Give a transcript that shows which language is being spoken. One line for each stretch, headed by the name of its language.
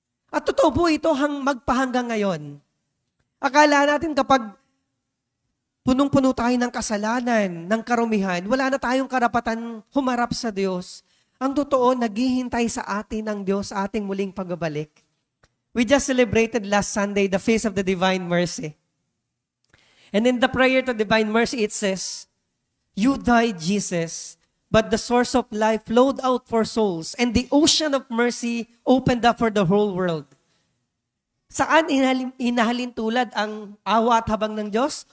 Filipino: At totoo po ito magpahanggang ngayon. Akala natin kapag punong-puno tayo ng kasalanan, ng karumihan, wala na tayong karapatan humarap sa Diyos. Ang totoo, naghihintay sa atin ang Diyos sa ating muling pagbabalik.
English: We just celebrated last Sunday the Feast of the Divine Mercy. And in the prayer to Divine Mercy, it says, "You died, Jesus, but the source of life flowed out for souls, and the ocean of mercy opened up for the whole world."
Filipino: Saan inahalin tulad ang awa at habang ng Diyos?